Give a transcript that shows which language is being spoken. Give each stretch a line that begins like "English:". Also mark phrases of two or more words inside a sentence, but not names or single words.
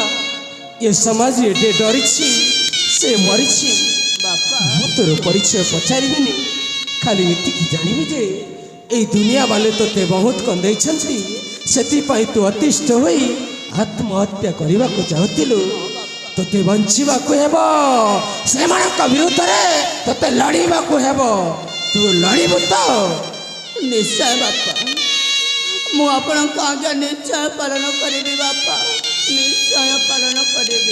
Odia: ଏ ସମାଜ ଏତେ ଡରିଛି, ସେ ମରିଛି। ବାପା ମୁଁ ତୋର ପରିଚୟ ପଚାରିବିନି, ଖାଲି ଏତିକି ଜାଣିବି ଯେ ଏଇ ଦୁନିଆ ବାଲେ ତୋତେ ବହୁତ କନ୍ଦେଇଛନ୍ତି, ସେଥିପାଇଁ ତୁ ଅତିଷ୍ଠ ହୋଇ ଆତ୍ମହତ୍ୟା କରିବାକୁ ଚାହୁଁଥିଲୁ। ତୋତେ ବଞ୍ଚିବାକୁ ହେବ, ସେମାନଙ୍କ ବିରୁଦ୍ଧରେ ତୋତେ ଲଢ଼ିବାକୁ ହେବ। ତୁ ଲଢ଼ିବୁ ତ? ନିଶ୍ଚୟ ବାପା, ମୁଁ ଆପଣଙ୍କ ଆଜ୍ଞା ନିଶ୍ଚୟ ପାଳନ କରିବି ବାପା, ନିଶ୍ଚୟ ପାଳନ କରିବି।